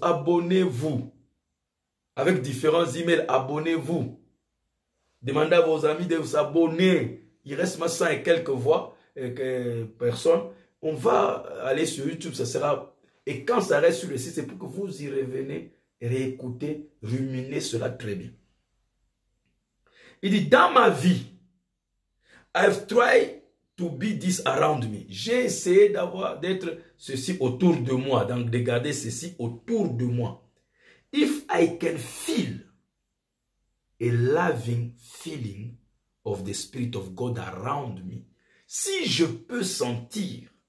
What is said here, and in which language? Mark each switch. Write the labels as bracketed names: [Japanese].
[French] Abonnez-vous. Avec différents emails, abonnez-vous. Demandez à vos amis de s'abonner. Il reste 100 et quelques voix, personnes. On va aller sur YouTube, ça sera... Et quand ça reste sur le site, c'est pour que vous y revenez, réécoutez, ruminez cela très bien. Il dit, dans ma vie, [English] I've tried to be this around me. [French] J'ai essayé d'être ceci autour de moi, donc de garder ceci autour de moi. [English] If I can feel a loving feeling of the Spirit of God around me, [French] si je peux sentir,